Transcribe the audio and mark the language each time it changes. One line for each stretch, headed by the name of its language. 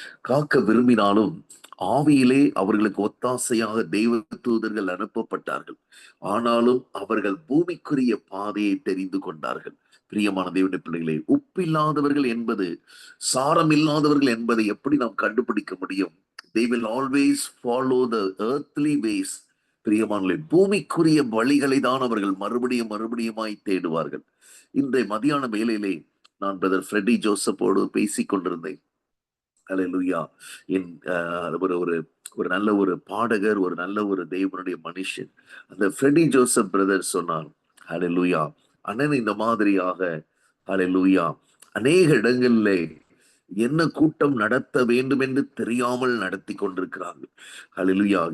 Tamil: காக்க விரும்பினாலும் ஆவியிலே அவர்களுக்கு ஒத்தாசையாக தெய்வ தூதர்கள் அனுப்பப்பட்டார்கள். ஆனாலும் அவர்கள் பூமிக்குரிய பாதையை தெரிந்து கொண்டார்கள். பிரியமான தேவனுடைய பிள்ளைகளே, உப்பில்லாதவர்கள் என்பது, சாரம் இல்லாதவர்கள் என்பதை எப்படி நாம் கண்டுபிடிக்க முடியும்?
English: They will always follow the earthly ways.
Tamil: பிரியமானவர்களே, பூமிக்குரிய வழிகளை தான் அவர்கள் மறுபடியுமாய் தேடுவார்கள். இன்றைய மதியான வேளையிலே நான் பிரதர் ஃப்ரெடி ஜோசப்போடு பேசிக் கொண்டிருந்தேன். ஹல்லேலூயா. ஒரு நல்ல ஒரு பாடகர், ஒரு நல்ல ஒரு தேவனுடைய மனுஷன், அந்த ஃப்ரெடி ஜோசப் பிரதர் சொன்னார், ஹல்லேலூயா, அண்ணன் இந்த மாதிரியாக, ஹல்லேலூயா, அநேக இடங்களிலே என்ன கூட்டம் நடத்த வேண்டும் என்று தெரியாமல் நடத்தி கொண்டிருக்கிறார்கள். ஹல்லேலூயா.